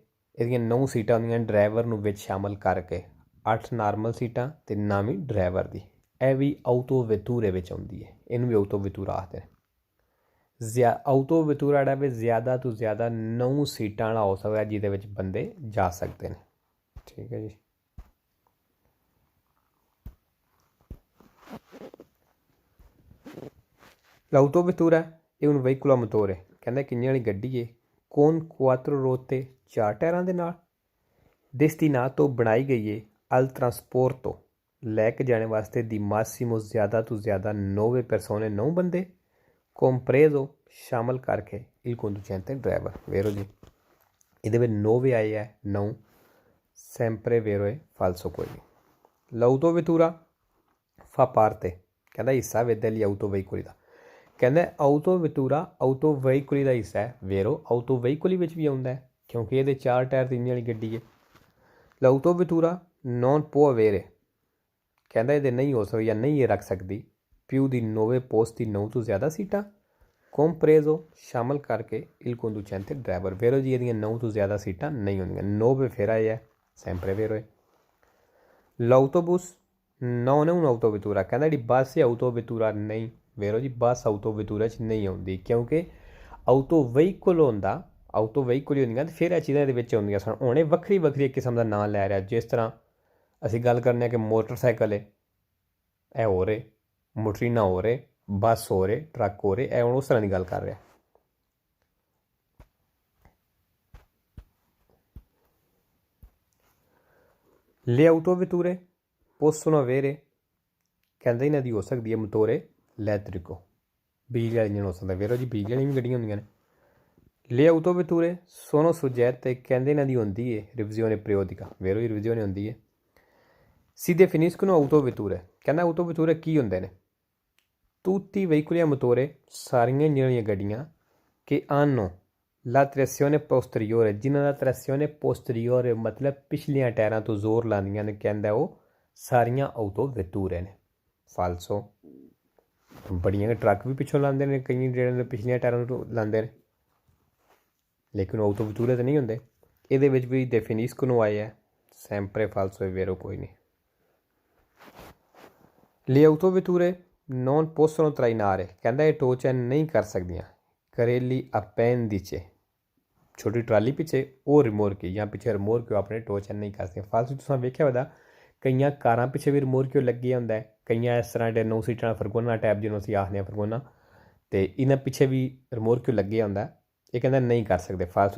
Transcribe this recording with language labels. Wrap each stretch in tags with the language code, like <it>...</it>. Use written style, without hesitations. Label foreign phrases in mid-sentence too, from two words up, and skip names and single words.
<pa>ਇਹਦੀਆਂ 9 ਸੀਟਾਂ ਹੁੰਦੀਆਂ ਡਰਾਈਵਰ ਨੂੰ ਵਿੱਚ ਸ਼ਾਮਲ ਕਰਕੇ 8 ਨਾਰਮਲ ਸੀਟਾਂ ਤੇ ਨਾਮੀ ਡਰਾਈਵਰ ਦੀ। ਇਹ ਵੀ autovetture ਵਿੱਚ ਆਉਂਦੀ ਹੈ, ਇਹਨੂੰ ਵੀ autovetture ਆਖਦੇ ਨੇ। autovetture ਜਿਹੜਾ ਵੀ ਜ਼ਿਆਦਾ ਤੋਂ ਜ਼ਿਆਦਾ 9 ਸੀਟਾਂ ਵਾਲਾ ਹੋ ਸਕਦਾ ਜਿਹਦੇ ਵਿੱਚ ਬੰਦੇ ਜਾ ਸਕਦੇ ਨੇ ਠੀਕ ਹੈ ਜੀ।</pa> <it>l'autovetture è un veicolo a motore,</it> <pa>ਕਹਿੰਦਾ ਕਿੰਨੇ ਵਾਲੀ ਗੱਡੀ ਹੈ</pa> <it>con 4 ruote</it> <pa>4 ਟਾਇਰਾਂ ਦੇ ਨਾਲ destinato ਬਣਾਈ ਗਈ ਹੈ</pa> <it>al trasporto</it> <pa>ਲੈ ਕੇ ਜਾਣੇ ਵਾਸਤੇ ਦੀ massimo ਜ਼ਿਆਦਾ ਤੋਂ ਜ਼ਿਆਦਾ 9 persone 9 ਬੰਦੇ compreso ਸ਼ਾਮਲ ਕਰਕੇ</pa> <it>il conducente</it> <pa>driver vero ਜੀ। ਇਹਦੇ ਵਿੱਚ 9 ਆਏ ਹੈ 9</pa> <it>sempre vero</it> <pa>ਹੈ falso ਕੋਈ ਨਹੀਂ।</pa> <it>l'autovetture fa parte,</it> <pa>ਕਹਿੰਦਾ ਹਿੱਸਾ ਵੇ</pa> <it>degli autoveicoli</it> <pa>ਦਾ। ਕਹਿੰਦਾ</pa> <it>autovetture autoveicoli</it> <pa>ਦਾ ਹਿੱਸਾ ਹੈ</pa> <it>vero autoveicoli</it> <pa>ਵਿੱਚ ਵੀ ਆਉਂਦਾ ਹੈ ਕਿਉਂਕਿ ਇਹਦੇ 4 ਟਾਇਰ ਦੀ ਇੰਜਣ ਵਾਲੀ ਗੱਡੀ ਹੈ।</pa> <it>l'autovetture non può avere,</it> <pa>ਕਹਿੰਦਾ ਇਹਦੇ ਨਹੀਂ ਹੋ ਸਕਦੀ ਜਾਂ ਨਹੀਂ ਇਹ ਰੱਖ ਸਕਦੀ</pa> <it>più di 9 posti</it> <pa>9 ਤੋਂ ਜ਼ਿਆਦਾ ਸੀਟਾਂ compreso ਸ਼ਾਮਲ ਕਰਕੇ</pa> <it>il conducente</it> <pa>driver vero ਜੀ ਇਹਦੀਆਂ 9 ਤੋਂ ਜ਼ਿਆਦਾ ਸੀਟਾਂ ਨਹੀਂ ਹੁੰਦੀਆਂ।</pa> <it>9</it> <pa>ਫਿਰ ਆਏ ਹੈ</pa> <it>sempre vero ਹੈ। l'autobus non è un autovetture,</it> <pa>ਕਹਿੰਦਾ ਜਿਹੜੀ ਬੱਸ ਹੈ autovetture ਨਹੀਂ vero ਜੀ ਬੱਸ autovetture 'ਚ ਨਹੀਂ ਆਉਂਦੀ ਕਿਉਂਕਿ autoveicolo ਹੁੰਦਾ autoveicoli ਹੁੰਦੀਆਂ ਤੇ ਫਿਰ ਇਹ ਚੀਜ਼ਾਂ ਇਹਦੇ ਵਿੱਚ ਆਉਂਦੀਆਂ ਸਨ। ਹੁਣ ਇਹ ਵੱਖਰੀ ਵੱਖਰੀ ਇੱਕ ਕਿਸਮ ਦਾ ਨਾਂ ਲੈ ਰਿਹਾ ਜਿਸ ਤਰ੍ਹਾਂ ਅਸੀਂ ਗੱਲ ਕਰਨੇ ਹਾਂ ਕਿ ਮੋਟਰਸਾਈਕਲ ਹੈ ਇਹ ਹੋ ਰਹੇ ਮੋਟਰੀਨਾ ਹੋ ਰਹੇ ਬੱਸ ਹੋ ਰਹੇ ਟਰੱਕ ਹੋ ਰਹੇ ਇਹ ਹੁਣ ਉਸ ਤਰ੍ਹਾਂ ਦੀ ਗੱਲ ਕਰ ਰਿਹਾ।</pa> <it>le autovetture possono avere,</it> <pa>ਕਹਿੰਦਾ ਇਹਨਾਂ ਦੀ ਹੋ ਸਕਦੀ ਹੈ</pa> <it>motore elettrico</it> <pa>ਬਿਜਲੀ ਵਾਲੀ ਇੰਜਣ ਹੋ ਸਕਦਾ vero ਜੀ ਬਿਜਲੀ ਵਾਲੀ ਵੀ ਗੱਡੀਆਂ ਹੁੰਦੀਆਂ ਨੇ।</pa> <it>le autovetture sono soggette,</it> <pa>ਕਹਿੰਦੇ ਇਹਨਾਂ ਦੀ ਹੁੰਦੀ ਹੈ</pa> <it>revisione periodica vero</it> <pa>ਜੀ revisione ਹੁੰਦੀ ਹੈ।</pa> <it>si definiscono autovetture,</it> <pa>ਕਹਿੰਦਾ autovetture ਕੀ ਹੁੰਦੇ ਨੇ?</pa> <it>tutti i veicoli a motore</it> <pa>ਸਾਰੀਆਂ ਇੰਜਣ ਵਾਲੀਆਂ ਗੱਡੀਆਂ</pa> <it>che hanno la trazione posteriore</it> <pa>ਜਿਨ੍ਹਾਂ ਦਾ</pa> <it>trazione posteriore</it> <pa>ਮਤਲਬ ਪਿਛਲੀਆਂ ਟਾਇਰਾਂ ਤੋਂ ਜ਼ੋਰ ਲਾਉਂਦੀਆਂ ਨੇ ਕਹਿੰਦਾ ਉਹ ਸਾਰੀਆਂ autovetture ਨੇ ਫਾਲਸੋ। ਬੜੀਆਂ ਟਰੱਕ ਵੀ ਪਿੱਛੋਂ ਲਾਉਂਦੇ ਨੇ ਕਈ ਜਿਹੜੇ ਨੇ ਪਿਛਲੀਆਂ ਟਾਇਰਾਂ ਤੋਂ ਲਾਉਂਦੇ ਨੇ ਲੇਕਿਨ autovetture ਤਾਂ ਨਹੀਂ ਹੁੰਦੇ। ਇਹਦੇ ਵਿੱਚ ਵੀ definiscono ਆਇਆ ਹੈ</pa> <it>sempre falso è vero</it> <pa>ਕੋਈ ਨਹੀਂ।</pa> <it>le autovetture non possono trainare,</it> <pa>ਕਹਿੰਦਾ ਇਹ</pa> <en>tow chain</en> <pa>ਨਹੀਂ ਕਰ ਸਕਦੀਆਂ</pa> <it>carelli appendice</it> <pa>ਛੋਟੀ ਟਰਾਲੀ ਪਿੱਛੇ ਉਹ ਰਿਮੋਰਕ ਜਾਂ ਪਿੱਛੇ ਰਿਮੋਰਕ ਆਪਣੇ</pa> <en>tow chain</en> <pa>ਨਹੀਂ ਕਰ ਸਕਦੀਆਂ ਫਾਲਸੋ। ਤੁਸੀਂ ਵੇਖਿਆ ਹੋਦਾ ਕਈਆਂ ਕਾਰਾਂ ਪਿੱਛੇ ਵੀ ਰਿਮੋਰਕ ਲੱਗਿਆ ਹੁੰਦਾ ਹੈ ਕਈਆਂ ਇਸ ਤਰ੍ਹਾਂ ਦੇ 9 ਸੀਟਾਂ ਫਰਗੋਨਾ ਟੈਬ ਜਿਹਨੂੰ ਅਸੀਂ ਆਖਦੇ ਹਾਂ ਫਰਗੋਨਾ ਤੇ ਇਹਨਾਂ ਪਿੱਛੇ ਵੀ ਰਿਮੋਰਕ ਲੱਗਿਆ ਹੁੰਦਾ ਇਹ ਕਹਿੰਦਾ ਨਹੀਂ ਕਰ ਸਕਦੇ ਫਾਲਸੋ।</pa>